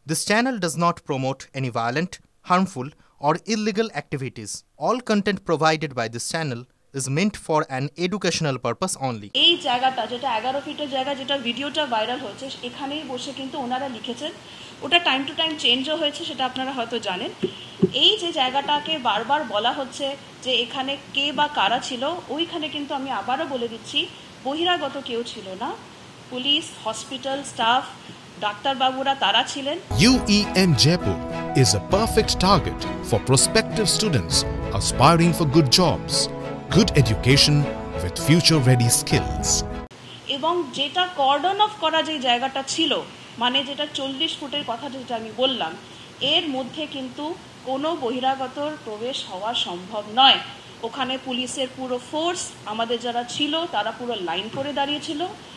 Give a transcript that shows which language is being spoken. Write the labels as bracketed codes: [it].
[en] This channel does not promote any violent, harmful, or illegal activities. All content provided by this channel is meant for an educational purpose only. [bn] এই জায়গাটা যেটা 11 ফিটের জায়গা, যেটা ভিডিওটা viral হয়েছে, এখানেই বসে কিন্তু ওনারা লিখেছেন। ওটা টাইম টু টাইম চেঞ্জও হয়েছে, সেটা আপনারা হয়তো জানেন। এই যে জায়গাটাকে বারবার বলা হচ্ছে যে এখানে কে বা কারা ছিল, ওইখানে কিন্তু আমি আবারও বলে দিচ্ছি, বহিরাগত কেউ ছিল না। পুলিশ, হসপিটাল স্টাফ, ডাক্তারবাবুরা তারা ছিলেন। [en] UEM Jaipur is a perfect target for prospective students aspiring for good jobs, good education with future-ready skills. [bn] এবং যেটা কর্ডন অফ করা যে জায়গাটা ছিল, মানে যেটা 40 ফুটের কথা যেটা আমি বললাম, এর মধ্যে কিন্তু কোনো বহিরাগতর প্রবেশ হওয়া সম্ভব নয়। ওখানে পুলিশের পুরো ফোর্স, আমাদের যারা ছিল তারা পুরো লাইন করে দাঁড়িয়েছিল।